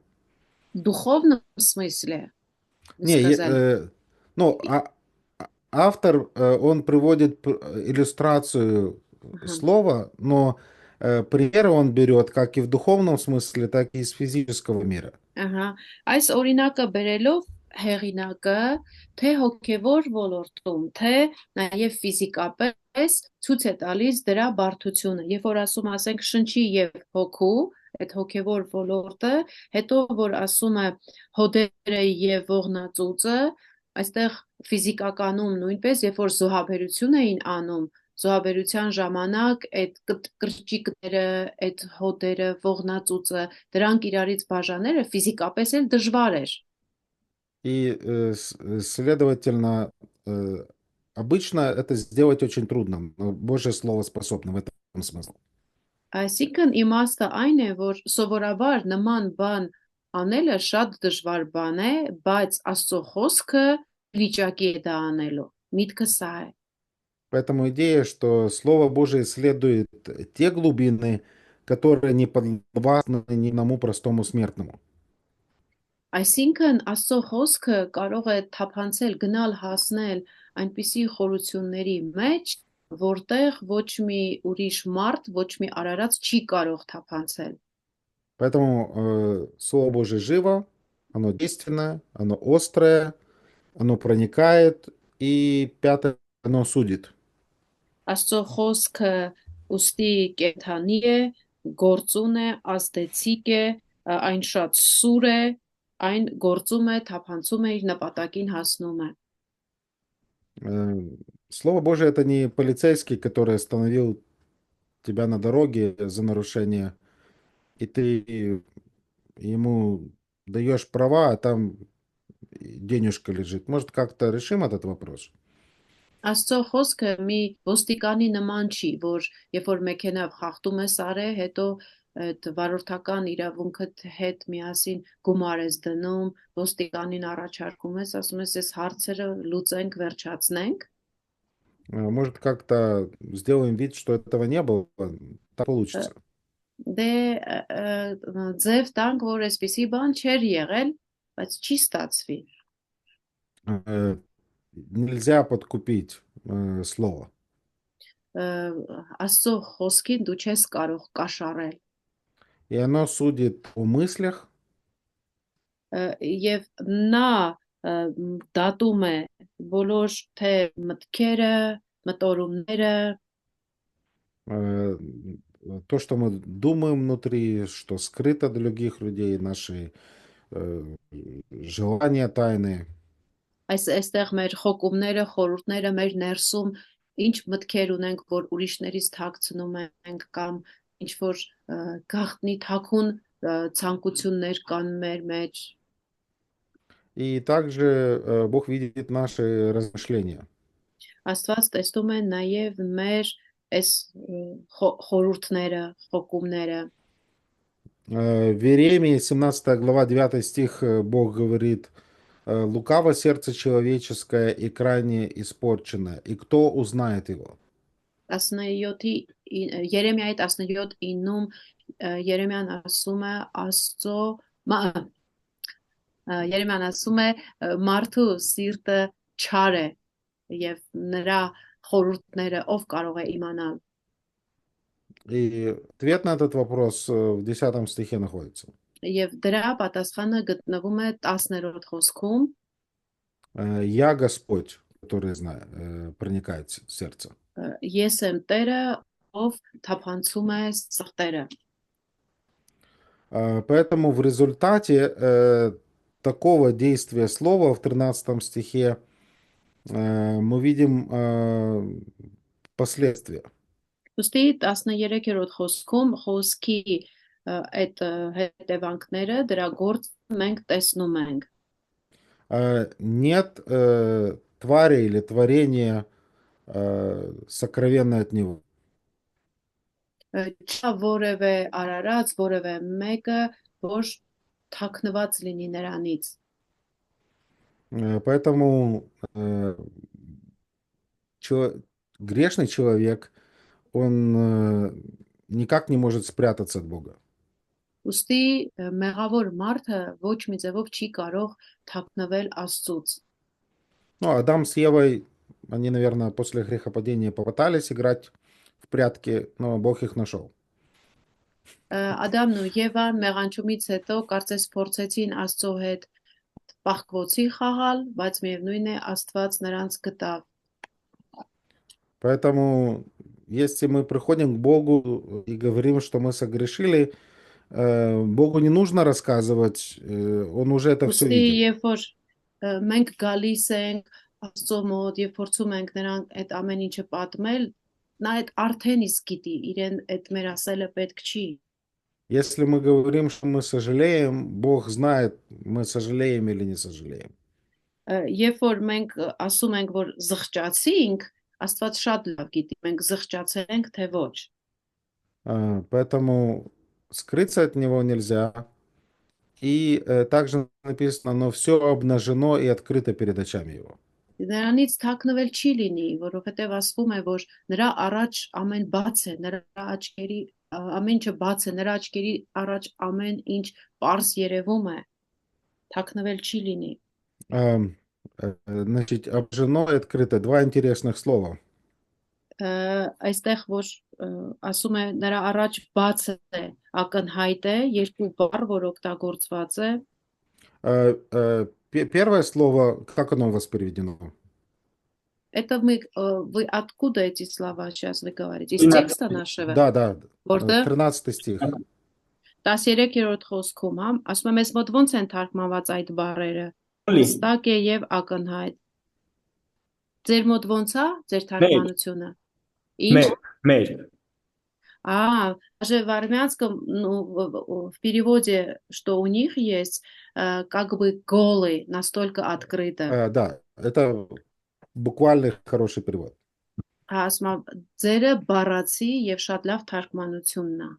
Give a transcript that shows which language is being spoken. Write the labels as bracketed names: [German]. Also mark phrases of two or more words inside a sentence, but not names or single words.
[Russian] В духовном смысле Не, сказали. ну, автор, он приводит иллюстрацию Ага. слова, но примеры он берет как и в духовном смысле, так и из физического мира. [Armenian] Ահա, այս օրինակը բերելով հեղինակը թե հոգևոր ոլորտում, թե նաև ֆիզիկապես ցույց է տալիս դրա բարդությունը։ Երբ որ ասում ասենք շնչի եւ հոգու, այդ հոգևոր ոլորտը, հետո որ ասում է հոդերը եւ ողնածուծը, այստեղ ֆիզիկականում նույնպես, երբ որ զոհաբերություն էին անում, զոհաբերության ժամանակ այդ կրճիկները, այդ հոդերը, ողնածուծը, դրանք իրարից բաժանելը ֆիզիկապես էլ դժվար էր։ [Russian] И, следовательно, обычно это сделать очень трудно, но Божье Слово способно в этом смысле. [Armenian] Այսինքն իմաստը այն է, որ սովորաբար նման բան անելը շատ դժվար բան է, բայց Աստծո խոսքը վիճակի է դա անելու։ Միտքը սա է։ [Russian] Поэтому идея, что Слово Божие исследует те глубины, которые не подвластны ни одному простому смертному. [Armenian] Այսինքն Աստծո խոսքը կարող է թափանցել, գնալ հասնել այնպիսի խորությունների մեջ, որտեղ ոչ մի ուրիշ մարդ, ոչ մի արարած չի կարող թափանցել։ [Russian] Поэтому Слово Божие живо, оно действенное, оно острое, оно проникает, и пятое, оно судит. [Armenian] Աստծո խոսքը ուստի կենդանի է, գործուն է, ազդեցիկ է, այն շատ սուր է, այն գործում է, թափանցում է, իր նպատակին հասնում է։ [Russian] Слово Божие это не полицейский, который остановил тебя на дороге за нарушение, и ты ему даешь права, а там денежка лежит. Может, как-то решим этот вопрос? [Armenian] Աստծո խոսքը մի ոստիկանի նման չի, որ երբ որ մեքենավ խախտում ես արել, հետո այդ վարորդական իրավունքդ հետ միասին գումար ես դնում, ոստիկանին առաջարկում ես, ասում ես, այս հարցերը լուծենք, վերջացնենք։ [Russian] Может, как-то сделаем вид, что этого не было? Так получится. [Armenian] Դե ձև տանք, որ այսպիսի բան չէր եղել, բայց չի ստացվի։ [Russian] Нельзя подкупить слово. [Armenian] Աստծո խոսքին դու չես կարող կաշառել։ [Russian] И оно судит о мыслях, [Armenian] Եվ նա դատում է բոլոր թե մտքերը, մտորումները, [Russian] то, что мы думаем внутри, что скрыто от других людей, наши желания тайные. [Armenian] այստեղ մեր խոկումները, խորհուրդները, մեր ներսում ինչ մտքեր ունենք, որ ուրիշներից թաքցնում ենք կամ ինչ որ գաղտնի թաքուն ցանկություններ կան մեր մեջ։ [Russian] И также Бог видит наши размышления. [Armenian] Աստված տեսնում է նաև մեր այս խորհուրդները, խոկումները։ [Russian] В Иеремии 17 глава 9 стих Бог говорит: «Лукаво сердце человеческое и крайне испорчено, и кто узнает его?» [Armenian] 17-ի Երեմիայի 17:9-ում Երեմիան ասում է Աստծո Երեմիան ասում է մարդու սիրտը չար է եւ նրա խորհուրդները ով կարող է իմանալ։ [Russian] И ответ на этот вопрос в 10 стихе находится. [Armenian] Եվ դրա պատասխանը գտնվում է 10-րդ խոսքում. [Russian] «Я Господь, который проникает в сердце». [Armenian] Ես եմ Տերը, ով թափանցում է սրտերը։ [Russian] Поэтому в результате такого действия слова в 13 стихе мы видим последствия. [Armenian] Ոստի 13-րդ խոսքում խոսքի այդ հետևանքները դրա գործը մենք տեսնում ենք։ [Russian] Нет твари или творения сокровенное от него. [Armenian] Չա որևէ արարած, որևէ մեկը, որ թաքնված լինի նրանից։ [Russian] Поэтому грешный человек, он никак не может спрятаться от Бога. [Armenian] Ոստի մեղավոր մարդը ոչ մի ձևով չի կարող թաքնվել Աստծուց։ [Russian] Ну, Адам с Евой, они, наверное, после грехопадения попытались играть в прятки, но Бог их нашел. [Armenian] Ադամն ու Եվան մեղանչումից հետո կարծես փորձեցին Աստծո հետ պահկվոցի խաղալ, բայց միևնույն է Աստված նրանց գտավ։ [Russian] Поэтому, если мы приходим к Богу и говорим, что мы согрешили, Богу не нужно рассказывать, Он уже это все [Armenian] Ոստի [Russian] видел. [Armenian] երբ որ մենք գալիս ենք Աստծո մոտ եւ փորձում ենք նրան այդ ամեն ինչը պատմել, նա այդ արդեն իսկ գիտի, իրեն այդ մեր ասելը պետք չի։ [Russian] Если мы говорим, что мы сожалеем, Бог знает, мы сожалеем или не сожалеем. [Armenian] Երբ որ մենք ասում ենք, որ զղջացինք, Աստված շատ լավ գիտի, մենք զղջացել թե ոչ։ [Russian] Поэтому скрыться от Него нельзя. И также написано, но все обнажено и открыто перед очами Его. [Armenian] Նրանից թաքնվել չի լինի, որովհետև ասվում է, որ նրա առաջ ամեն բաց է, нրա աչքերի ամեն ինչը բաց է, նրա աչքերի առաջ ամեն ինչ པարզ երևում է, թաքնվել չի լինի։ [Russian] Значит, обнажено и открыто. Два интересных слова. [Armenian] Այստեղ որ ասում է նրա առաջ բաց է, ակնհայտ է, երկու բառ, որ օգտագործված է։ [Russian] Первое слово, как оно у вас переведено? Это вы откуда эти слова сейчас вы говорите? Из текста нашего? Да, [Armenian] Որտե [Russian] 13 стих. [Armenian] 13-րդ խոսքում, հա, ասում եմ, ես մոտ ոնց են թարգմանված այդ բառերը։ Ստակ է եւ ակնհայտ։ Ձեր մոտ ոնց է ձեր թարգմանությունը։ Ինչ։ Մեր։ [Russian] Даже в армянском, ну, в переводе, что у них есть, как бы голый, настолько открыто. Да, это буквально хороший перевод. [Armenian] Ասում ձերը բառացի եւ շատ լավ թարգմանությունն է։